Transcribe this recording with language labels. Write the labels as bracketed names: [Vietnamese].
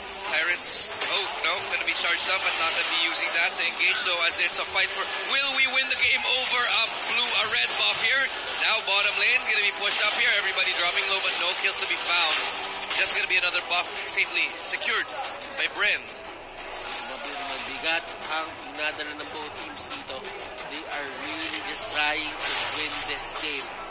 [English] Tyrants, gonna be charged up but not gonna be using that to engage though as it's a fight for, will we win the game over a red buff here? Now bottom lane, gonna be pushed up here, everybody dropping low but no kills to be found. Just gonna be another buff safely secured by Bren. [Filipino] Mabigat ang pinadala ng both teams dito. [English] They are really just trying to win this game.